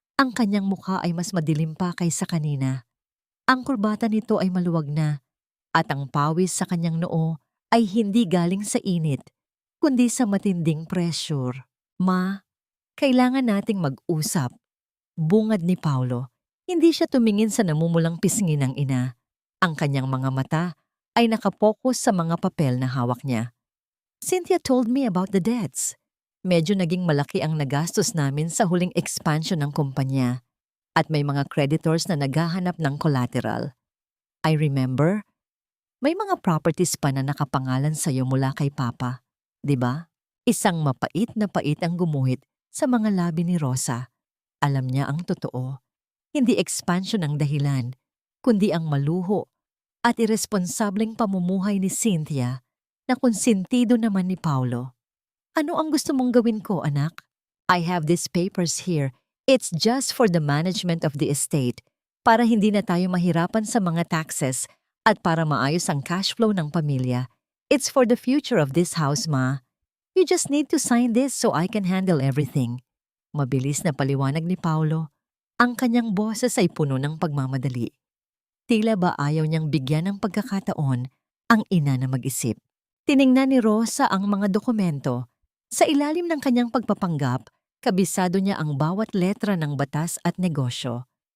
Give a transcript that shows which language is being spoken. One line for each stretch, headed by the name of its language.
Filipino: Ang kanyang mukha ay mas madilim pa kaysa kanina. Ang kurbata nito ay maluwag na at ang pawis sa kanyang noo ay hindi galing sa init, kundi sa matinding pressure. Ma, kailangan nating mag-usap. Bungad ni Paulo. Hindi siya tumingin sa namumulang pisngi ng ina. Ang kanyang mga mata ay nakapokus sa mga papel na hawak niya.
English: Cynthia told me about the debts.
Filipino: Medyo naging malaki ang nagastos namin sa huling expansion ng kumpanya at may mga creditors na naghahanap ng collateral.
English: I remember,
Filipino: may mga properties pa na nakapangalan sa'yo mula kay Papa, di ba? Isang mapait na pait ang gumuhit sa mga labi ni Rosa. Alam niya ang totoo. Hindi expansion ang dahilan, kundi ang maluho at iresponsableng pamumuhay ni Cynthia na konsentido naman ni Paulo. Ano ang gusto mong gawin ko, anak?
English: I have these papers here. It's just for the management of the estate
Filipino: para hindi na tayo mahirapan sa mga taxes at para maayos ang cash flow ng pamilya.
English: It's for the future of this house, Ma. You just need to sign this so I can handle everything.
Filipino: Mabilis na paliwanag ni Paulo. Ang kanyang boses ay puno ng pagmamadali. Tila ba ayaw niyang bigyan ng pagkakataon ang ina na mag-isip. Tiningnan ni Rosa ang mga dokumento. Sa ilalim ng kanyang pagpapanggap, kabisado niya ang bawat letra ng batas at negosyo.